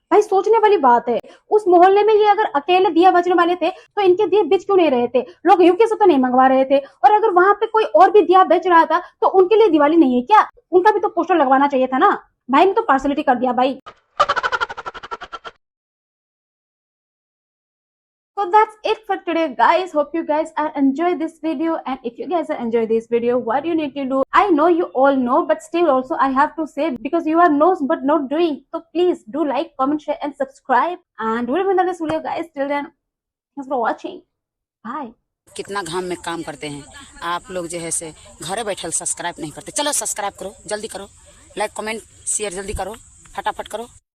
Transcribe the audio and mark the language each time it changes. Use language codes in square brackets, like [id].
[hi] भाई सोचने वाली बात है, उस मोहल्ले में ये अगर अकेले दिया बचने वाले थे तो इनके दिए बिच क्यों नहीं रहे थे? लोग यूके से तो नहीं मंगवा रहे थे। और अगर वहाँ पे कोई और भी दिया बेच रहा था तो उनके लिए दिवाली नहीं है क्या? उनका भी तो पोस्टर लगवाना चाहिए था ना। भाई ने तो पार्सलिटी कर दिया भाई। [en] So that's it for today guys. Hope you guys are enjoy this video, and if you guys are enjoy this video, what you need to do, I know you all know, but still also I have to say because you are knows but not doing, so please do like, comment, share and subscribe, and we'll be in the next video guys. Till then, thanks for watching. Bye. [hi] कितना घाम में काम करते हैं आप लोग, जो है से घरे बैठे सब्सक्राइब नहीं करते। चलो सब्सक्राइब करो, जल्दी करो, लाइक कमेंट शेयर जल्दी करो, फटाफट करो।